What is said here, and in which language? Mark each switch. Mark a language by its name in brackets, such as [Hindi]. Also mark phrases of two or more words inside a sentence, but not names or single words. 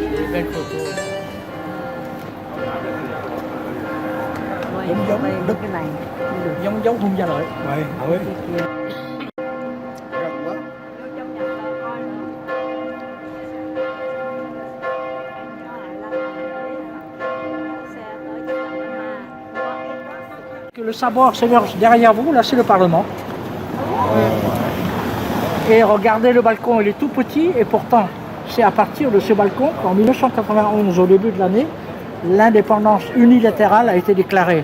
[French] Belle photo. [Vietnamese] giống đúc cái này Giống giống Hung Gia Lợi. vậy thôi. [French] Le savoir s'émerge derrière vous, là c'est le Parlement. Et regardez le balcon, il est tout petit et pourtant c'est à partir de ce balcon qu'en 1991, au début de l'année, l'indépendance unilatérale a été déclarée.